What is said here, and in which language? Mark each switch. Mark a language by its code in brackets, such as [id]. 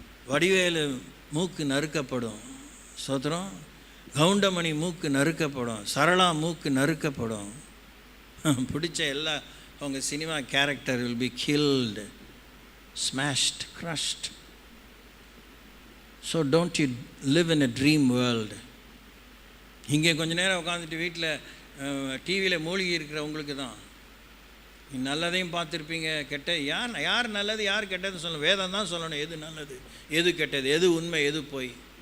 [ta] வடிவேலு மூக்கு நறுக்கப்படும், சோத்திரம். கவுண்டமணி மூக்கு நறுக்கப்படும், சரளா மூக்கு நறுக்கப்படும். பிடிச்ச எல்லா அவங்க cinema [en] Character will be killed, smashed, crushed. So don't you live in a dream world. [ta] இங்கே கொஞ்ச நேரம் உட்காந்துட்டு வீட்டில் டிவியில் மூழ்கி இருக்கிற உங்களுக்கு தான் நல்லதையும் பார்த்துருப்பீங்க, யார் நல்லது யார் கெட்டதுன்னு சொல்லணும். வேதம் தான் சொல்லணும் எது நல்லது எது கெட்டது, எது உண்மை எது போய்.